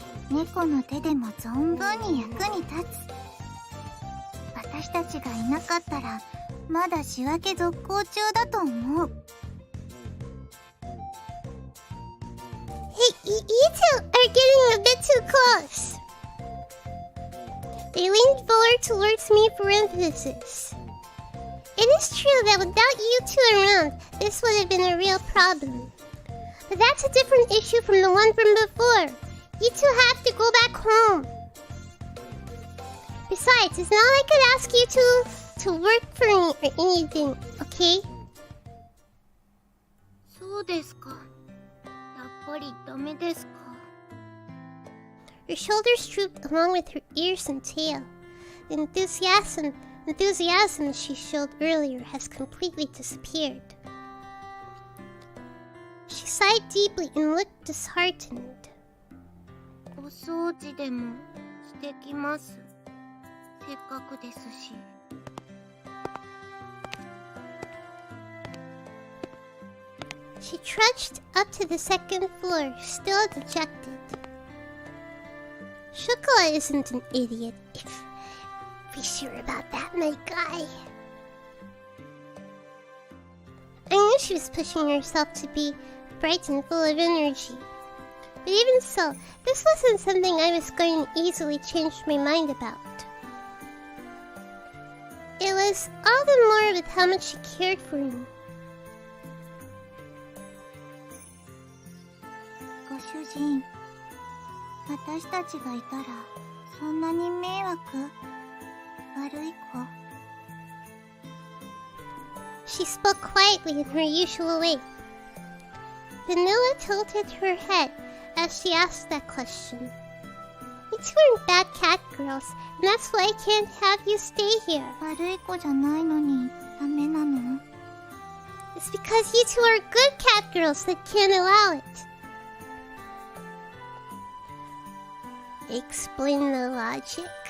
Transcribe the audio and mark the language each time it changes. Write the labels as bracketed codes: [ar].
[ja] 猫の手でも存分に役に立つ。私たちがいなかったらまだ仕分け続行中だと思う。 [en] Hey, you two are getting a bit too close. They leaned forward towards me for emphasis. It is true that without you two around, this would have been a real problem. But that's a different issue from the one from before. You two have to go back home. Besides, it's not like I could ask you two to work for me or anything, okay? [ja] そうですか。やっぱりダメですか。 [en] Her shoulders drooped along with her ears and tail. The enthusiasm she showed earlier has completely disappeared. She sighed deeply and looked disheartened. [ja] お掃除でもしてきます。せっかくですし。 [en] She trudged up to the second floor, still dejected. Chocola isn't an idiot. Be sure about that, my guy. I knew she was pushing herself to be bright and full of energy. But even so, this wasn't something I was going to easily change my mind about. It was all the more with how much she cared for me. [ja] ご主人、私たちがいたらそんなに迷惑？悪い子。 [en] She spoke quietly in her usual way. Vanilla tilted her head as she asked that question. You two aren't bad catgirls, and that's why I can't have you stay here. [ja] 悪い子じゃないのにダメなの？ [en] It's because you two are good catgirls that can't allow it. Explain the logic.